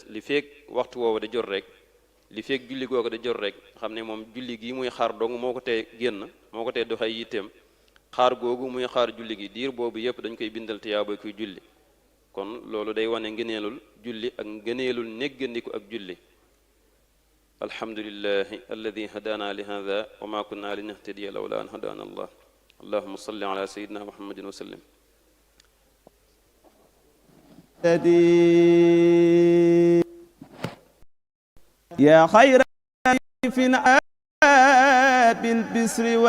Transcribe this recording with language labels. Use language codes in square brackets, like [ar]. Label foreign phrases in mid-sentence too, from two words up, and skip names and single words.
[wo] li feeg waxtu woowu da jot rek li feeg julli googu da jot rek xam ne moom julli gi muy xaar dong moo ko tee génn moo ko tee doxay yitteem xaar googu muy xaar julli gi diir boobu yépp dañ koy bindal tiyaaba kuy julli kon loolu day wane ngëneelul julli ak ngëneelul néggandiku ak julli [ar] الحمد لله الذي هدانا لهذا وما كنا لنهتدي لولا أن هدانا الله اللهم صل على سيدنا محمد وسلم يا خير ضيف بالبسر